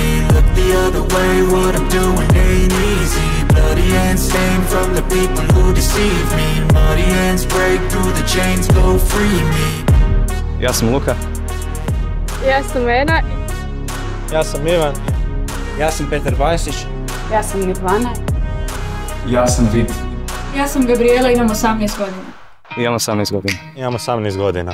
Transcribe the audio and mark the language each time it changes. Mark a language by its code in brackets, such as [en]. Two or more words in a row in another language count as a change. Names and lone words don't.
[en] Look the other way, what I'm doing ain't easy. Bloody hands stained from the people who deceive me. Muddy hands break through the chains, go free me. [hr] Ja sam Luka. Ja sam Ena. Ja sam Ivan. Ja sam Petar Bajsić. Ja sam Nirvana. Ja sam Vid. Ja sam Gabriela, imam 18 godina. Imam 18 godina. Imam 18 godina.